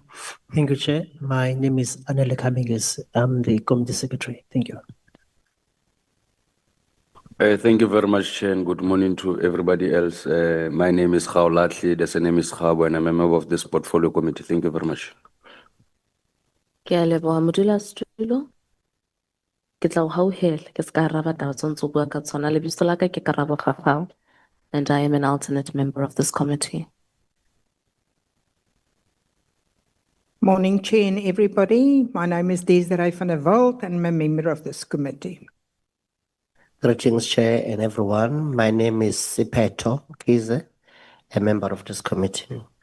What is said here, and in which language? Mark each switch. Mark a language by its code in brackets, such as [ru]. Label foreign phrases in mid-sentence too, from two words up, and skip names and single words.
[en] Thank you, Chair. My name is Anele Kaminges. I'm the Committee Secretary. Thank you. Thank you very much, Chair, and good morning to everybody else. My name is Letsie, the same name is Nkabane, and I'm a member of this Portfolio Committee. Thank you very much. [st] Ke a leboha modulasetulo. Ke tla o hauhela ke ska araba taba tse ntse o bua ka tsona. Lebitso la ka ke Karabo Kgafao, [en] and I am an alternate member of this committee. Morning, Chair and everybody. My name is Desiree van der Walt, and I'm a member of this committee. Greetings, Chair and everyone. My name is Sipeto Kize, a member of this committee.